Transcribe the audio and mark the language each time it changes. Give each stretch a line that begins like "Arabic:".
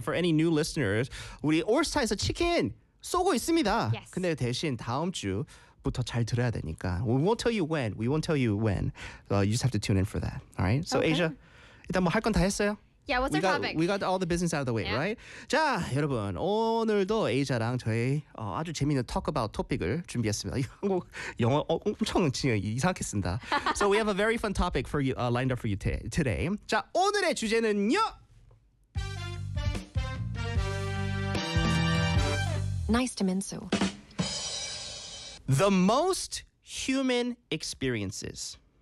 English: For any new listeners,
Korean: 우리 올스타에서 치킨 쏘고 있습니다.
English: Yes.
Korean: 근데 대신 다음 주부터 잘 들어야 되니까.
English: We won't tell you when. You just have to tune in for that. All right? So okay.
Korean: Asia, 일단 뭐 할 건 다 했어요?
English: Yeah, what's our topic? We got all the business out of the way, yeah.
Korean: right? 자, 여러분. 오늘도 Asia랑 저희 아주 재미있는 talk about topic을 준비했습니다. 영어 엄청 이상하게 쓴다.
English: So we have a very fun topic for you, lined up for you today.
Korean: 자, 오늘의 주제는요.
English: Nice to Minsu. The most human experiences.